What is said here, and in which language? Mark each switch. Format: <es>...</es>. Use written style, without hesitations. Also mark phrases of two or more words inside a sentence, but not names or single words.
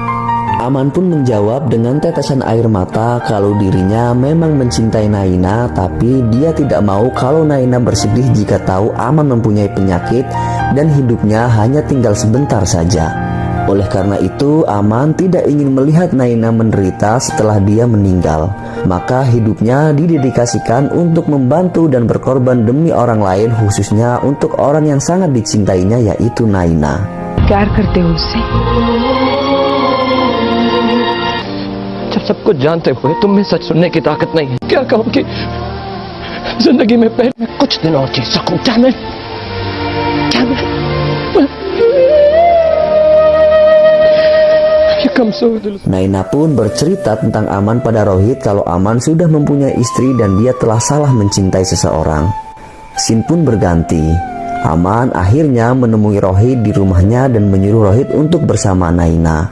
<id>Aman pun menjawab dengan tetesan air mata kalau dirinya memang mencintai Naina, tapi dia tidak mau kalau Naina bersedih jika tahu Aman mempunyai penyakit dan hidupnya hanya tinggal sebentar saja. Oleh karena itu, Aman tidak ingin melihat Naina menderita setelah dia meninggal. Maka hidupnya didedikasikan untuk membantu dan berkorban demi orang lain, khususnya untuk orang yang sangat dicintainya, yaitu Naina.</id> <hi>प्यार करते हो उससे? जब सब कुछ जानते हुए तुम में सच सुनने की ताकत नहीं है, क्या कहूँ कि जिंदगी में पहले मैं कुछ दिन और जी सकूं।</hi> <en>Damn it! Damn it!</en> <id>Naina pun bercerita tentang Aman pada Rohit kalau Aman sudah mempunyai istri dan dia telah salah mencintai seseorang. Scene pun berganti. Aman akhirnya menemui Rohit di rumahnya dan menyuruh Rohit untuk bersama Naina.</id>